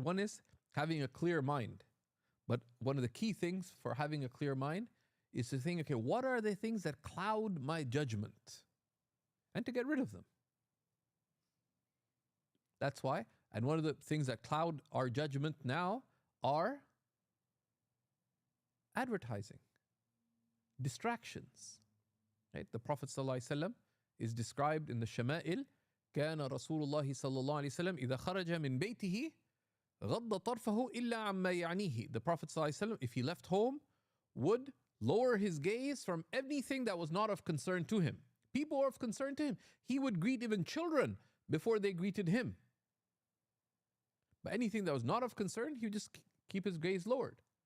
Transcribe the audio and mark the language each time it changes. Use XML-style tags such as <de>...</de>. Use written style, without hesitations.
<en>One is having a clear mind. But one of the key things for having a clear mind is to think, okay, what are the things that cloud my judgment? And to get rid of them. That's why, and one of the things that cloud our judgment now are advertising, distractions. Right? The Prophet ﷺ is described in the Shama'il,</en> <ar>كان رسول الله صلى الله عليه وسلم إذا خرج من بيته غض طرفه إلا عما يعنيه.</ar> <en>The Prophet ﷺ, if he left home, would lower his gaze from anything that was not of concern to him. People were of concern to him. He would greet even children before they greeted him. But anything that was not of concern, he would just keep his gaze lowered.</en>